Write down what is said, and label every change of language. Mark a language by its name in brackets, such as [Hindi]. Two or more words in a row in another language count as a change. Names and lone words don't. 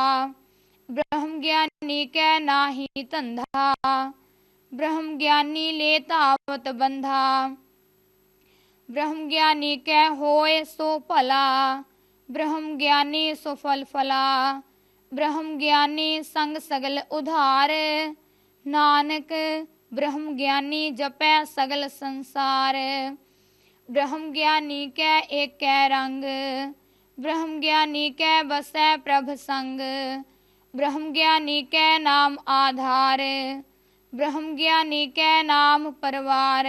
[Punjabi] ਬ੍ਰਹਮ ਗਿਆਨੀ ਕੈ ਨਾਹੀ ਧੰਧਾ, ਬ੍ਰਹਮ ਗਿਆਨੀ ਲੇ ਤਾਵਤ ਬੰਧਾ। ਬ੍ਰਹਮ ਗਿਆਨੀ ਕੈ ਹੋਏ ਸੋ ਭਲਾ, ਬ੍ਰਹਮ ਗਿਆਨੀ ਸੋ ਫਲ ਫਲਾ। ਬ੍ਰਹਮ ਗਿਆਨੀ ਸੰਗ ਸਗਲ ਉਧਾਰ, ਨਾਨਕ ਬ੍ਰਹਮ ਗਿਆਨੀ ਜਪੈ ਸਗਲ ਸੰਸਾਰ। ਬ੍ਰਹਮ ਗਿਆਨੀ ਕੈ ਏਕ ਰੰਗ, ਬ੍ਰਹਮ ਗਿਆਨੀ ਕੈ ਬਸੈ ਪ੍ਰਭ ਸੰਗ। ਬ੍ਰਹਮ ਗਿਆਨੀ ਕੈ ਨਾਮ ਆਧਾਰ, ਬ੍ਰਹਮ ਗਿਆਨੀ ਕੈ ਨਾਮ ਪਰਵਾਰ।